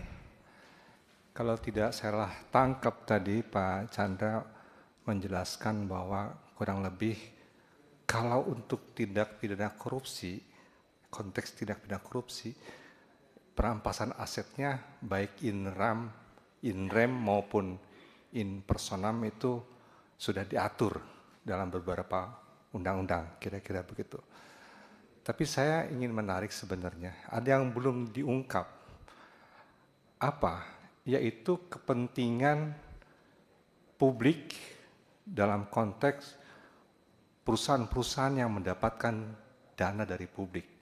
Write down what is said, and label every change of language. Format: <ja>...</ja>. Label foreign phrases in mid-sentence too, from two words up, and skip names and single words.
<id>Kalau tidak salah tangkap tadi Pak Chandra menjelaskan bahwa kurang lebih kalau untuk tindak pidana korupsi, konteks tindak pidana korupsi, perampasan asetnya baik</id> <la>in rem</la> <id>maupun</id> <la>in personam</la> <id>itu sudah diatur dalam beberapa undang-undang, kira-kira begitu. Tapi saya ingin menarik sebenarnya, ada yang belum diungkap. Apa? Yaitu kepentingan publik dalam konteks perusahaan-perusahaan yang mendapatkan dana dari publik.</id>